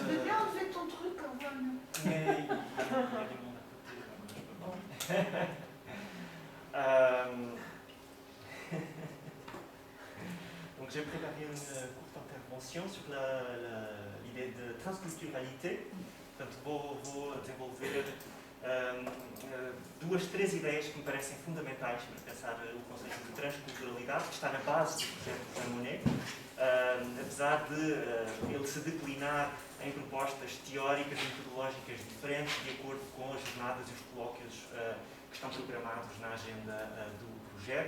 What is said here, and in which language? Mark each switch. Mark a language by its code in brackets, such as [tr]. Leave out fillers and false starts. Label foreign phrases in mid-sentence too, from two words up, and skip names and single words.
[fr] Tu veux bien enlever ton truc, Antoine? Mais il y a du monde à côté, je peux pas. Donc j'ai préparé une courte intervention sur l'idée de transculturalité. [pt] Portanto, vou desenvolver três ideias que me parecem fundamentais para pensar o conceito de transculturalidade, que está na base do projeto de Monet, apesar de ele se declinar em propostas teóricas e metodológicas diferentes de acordo com as jornadas e os colóquios que estão programados na agenda do projeto.